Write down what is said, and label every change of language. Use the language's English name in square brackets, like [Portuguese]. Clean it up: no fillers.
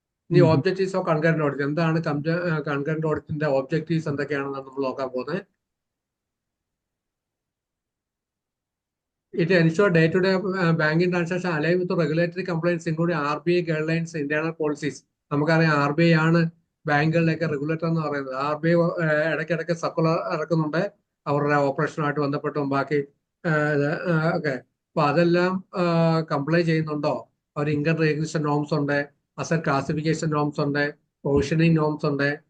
[Malayalam] ഇനി [English] objectives of concurrent audit [Malayalam] എന്താണ്? Concurrent ഓഡിറ്റിന്റെ objectives എന്തൊക്കെയാണെന്നാണ് നമ്മൾ നോക്കാൻ പോകുന്നത്. [English] It ensures day-to-day banking transaction align with the regulatory compliance including RBI guidelines, internal policies. [Malayalam] നമുക്കറിയാം RBI ആണ് ബാങ്കുകളിലേക്ക് regulator എന്ന് പറയുന്നത്. RBI ഇടയ്ക്കിടയ്ക്ക് സർക്കുലർ ഇറക്കുന്നുണ്ട് അവരുടെ ഓപ്പറേഷനുമായിട്ട് ബന്ധപ്പെട്ടും ബാക്കി ഒക്കെ. അപ്പൊ അതെല്ലാം കംപ്ലൈ ചെയ്യുന്നുണ്ടോ? അവർ ഇൻകം റെഗുലേഷൻ നോംസ് ഉണ്ട്, അസറ്റ് ക്ലാസിഫിക്കേഷൻ നോംസ് ഉണ്ട്, പ്രൊവിഷനിങ് നോംസ് ഉണ്ട്.